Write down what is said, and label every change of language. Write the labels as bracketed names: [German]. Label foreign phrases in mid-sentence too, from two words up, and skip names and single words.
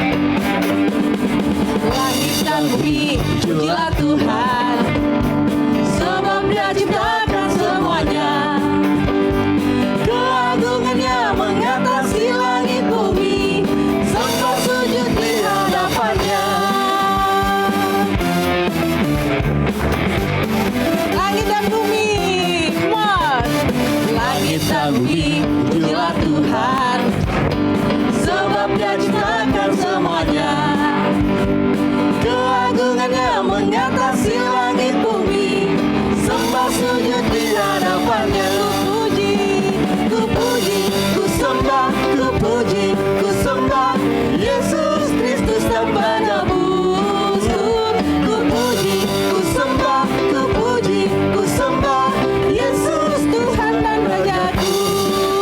[Indonesian] Langit dan bumi pujilah Tuhan, sebab Dia ciptakan semuanya. Keagungannya mengatasi langit bumi, sembah sujud di hadapannya. Langit dan bumi, [English] come on. [Indonesian] Langit dan bumi pujilah Tuhan, sebab Dia ciptakan semuanya. Keagungannya mengatasi langit bumi, sembah sujud di hadapannya. Ku puji, ku sembah, ku puji, ku sembah Yesus Kristus dan penebus. Ku puji, ku sembah, ku puji, ku sembah Yesus Tuhan dan Rajaku.